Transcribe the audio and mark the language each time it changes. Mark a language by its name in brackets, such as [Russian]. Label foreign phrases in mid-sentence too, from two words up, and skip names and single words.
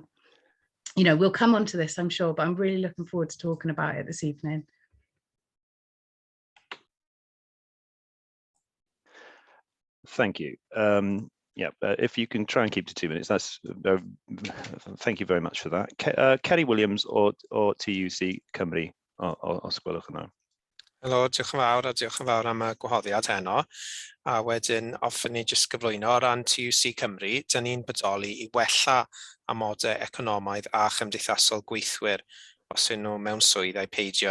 [English] You know, we'll come on to this, I'm sure, but I'm really looking forward to talking about it this evening. Thank you. Yeah, if you can try and keep to 2 minutes, that's thank you very much for that. [Welsh] Ceri Williams or TUC Cymru, os gwelwch yn dda. Helo, diolch yn fawr, a diolch yn fawr am y gwahoddiad heno. A wedyn, hoffwn ni jyst gyflwyno o ran TUC Cymru, dyn ni'n bodoli i wella amodau economaidd a chymdeithasol gweithwyr os ydyn nhw mewn swydd a'i peidio.